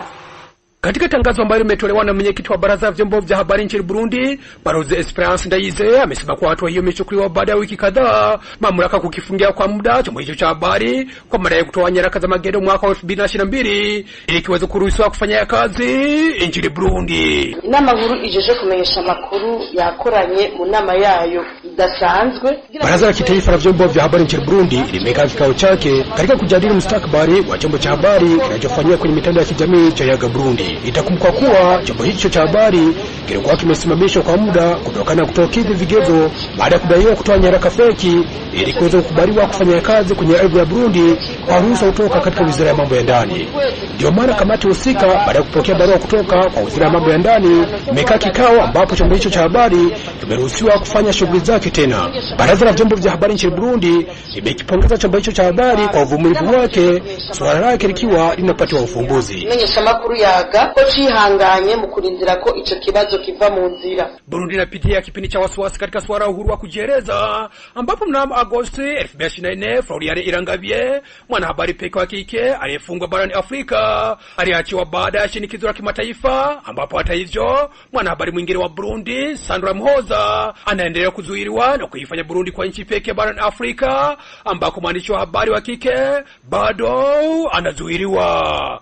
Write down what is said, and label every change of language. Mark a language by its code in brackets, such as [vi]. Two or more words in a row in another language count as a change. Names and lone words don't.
[sw] Katika tangazo ambalo limetolewa na mwenyekiti wa baraza la vyombo vya habari nchini Burundi, Barozi Esperance Ndayize amesema kwa hatua hiyo imechukuliwa baada ya wiki kadhaa mamlaka kukifungia kwa muda chombo hicho cha habari kwa madai ya kutoa nyaraka za magendo mwaka wa 2022 ili kiweze kuruhusiwa kufanya kazi nchini Burundi. [rn] Inama nkuru ijeje kumenyesha makuru yakoranye mu nama yayo idasanzwe. [sw] Baraza la kitaifa la vyombo vya habari nchini Burundi limekaa kikao chake katika kujadili mustakabali wa chombo cha habari kinachofanywa kwenye mitandao ya kijamii cha Yaga Burundi. Itakumbuka kuwa chombo hicho cha habari kilikuwa kimesimamishwa kwa muda kutokana na kutokidhi vigezo baada ya kudaiwa kutoa nyaraka feki ili kuweza kukubaliwa kufanya kazi kwenye ardhi ya Burundi kwa ruhusa kutoka katika Wizara ya Mambo ya Ndani. Ndio maana kamati husika baada ya kupokea barua kutoka kwa Wizara ya Mambo ya Ndani imekaa kikao ambapo chombo hicho cha habari kimeruhusiwa kufanya shughuli zake tena. Baraza la vyombo vya habari nchini Burundi limekipongeza chombo hicho cha habari kwa uvumilivu wake, swala lake likiwa linapatiwa ufumbuzi. [rn] Menyesha makuru Yaga ko cihanganye mu kurindira ko ico kibazo kiva mu nzira. [sw] Burundi inapitia kipindi cha wasiwasi katika swala la uhuru wa kujieleza ambapo mnamo Agosti 2024 Floriane Irangavie, mwanahabari pekee wa kike aliyefungwa barani Afrika, aliachiwa baada ya shinikizo la kimataifa, ambapo hata hivyo mwanahabari mwingine wa Burundi Sandra Mhoza anaendelea kuzuiliwa na kuifanya Burundi kwa nchi pekee barani Afrika ambako mwandishi wa habari wa kike bado anazuiliwa.